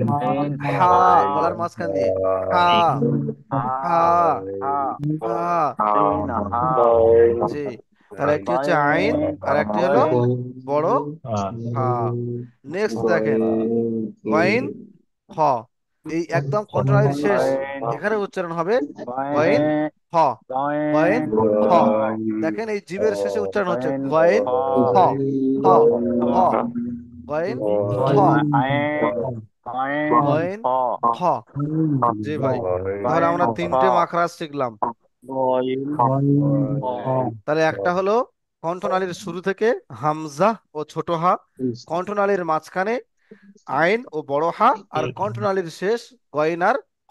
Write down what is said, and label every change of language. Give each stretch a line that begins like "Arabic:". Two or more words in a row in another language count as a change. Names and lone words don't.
Bangla: হা, গলার মাঝখান দিয়ে হা, হা, হা। জি। তাহলে একটি হচ্ছে আইন, আর একটি হলো বড় হা। নেক্সট দেখেন গয়েন, হ। এই একদম কণ্ঠনালীর শেষ, এখানে উচ্চারণ হবে গয়েন, হ, গয়েন, হ। দেখেন এই জীবের শেষে উচ্চারণ হচ্ছে গয়েন, হ, হ, হ, গয়েন, হ, গয়েন, হ। জি ভাই, তাহলে আমরা 3টে মাখরাজ শিখলাম। তাহলে একটা হলো কণ্ঠনালীর শুরু থেকে হামজা ও ছোট হা, কণ্ঠনালীর মাঝখানে আইন ও বড় হা, আর কণ্ঠনালীর শেষ গয়েন আর হ।